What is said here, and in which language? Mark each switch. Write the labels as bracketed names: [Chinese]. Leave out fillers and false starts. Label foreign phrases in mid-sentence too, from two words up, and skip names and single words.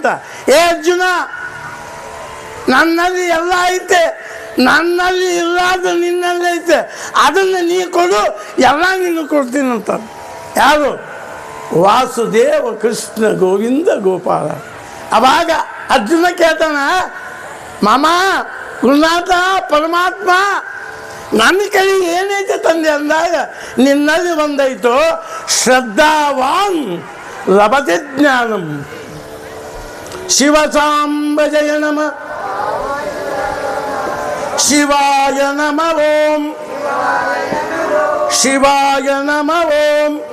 [Kannada] ಏ ಅರ್ಜುನ, ನನ್ನಲ್ಲಿ ಎಲ್ಲ ಐತೆ, ನನ್ನಲ್ಲಿ ಇಲ್ಲದು ನಿನ್ನಲ್ಲಿ ಐತೆ, ಅದನ್ನು ನೀ ಕೊಡು, ಎಲ್ಲ ನೀನು ಕೊಡ್ತೀನಂತ. ಯಾರು? ವಾಸುದೇವ ಕೃಷ್ಣ ಗೋವಿಂದ ಗೋಪಾಲ. ಅವಾಗ ಅರ್ಜುನ ಕೇಳ್ತಾನ, ಮಾಮ ಗುರುನಾಥ ಪರಮಾತ್ಮ ನನ್ನ ಕಡೆಗೆ ಏನೈತೆ ತಂದೆ ಅಂದಾಗ, ನಿನ್ನಲ್ಲಿ ಒಂದೈತು, [Sanskrit] ಶ್ರದ್ಧಾವಾನ್ ಲಭತೆ ಜ್ಞಾನಂ. ಶಿವಸಾಂಬ ಜಯ ನಮ ಶಿವಾಯ ನಮ ಓಂ, ಶಿವಾಯ ನಮ ಓಂ,